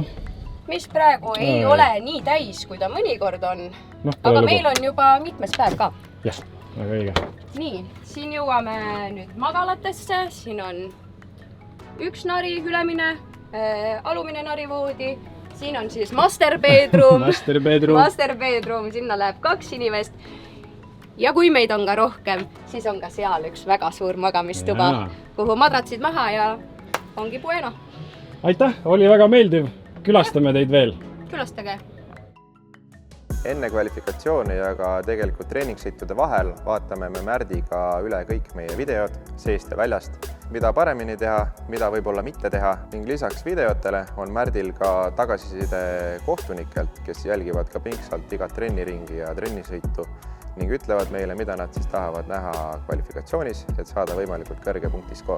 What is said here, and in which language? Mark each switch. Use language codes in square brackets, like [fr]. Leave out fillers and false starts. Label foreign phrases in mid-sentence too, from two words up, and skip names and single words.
[et] mis praegu ei ole nii täis, kui ta mõnikord on. Aga meil on juba mitmes päev ka. Jah, väga õige. Nii, siin jõuame nüüd magalatesse. Siin on üks nari ülemine, alumine narivoodi. Siin on siis [en] master bedroom. Master bedroom, [et] sinna läheb 2 inimest. Ja kui meid on ka rohkem, siis on ka seal üks väga suur magamistuba, kuhu madratsid maha ja ongi bueno. Aitäh, oli väga meeldiv. Külastame teid veel. Külastage. Enne kvalifikatsiooni ja ka tegelikult treeningsõitude vahel vaatame me Märdiga üle kõik meie videod seest ja väljast, mida paremini teha, mida võib-olla mitte teha ning lisaks videotele on Märdil ka tagasiside kohtunikelt, kes jälgivad ka pingsalt igat trenniringi ja trennisõitu ning ütlevad meile, mida nad siis tahavad näha kvalifikatsioonis, et saada võimalikult kõrge punktiskoor.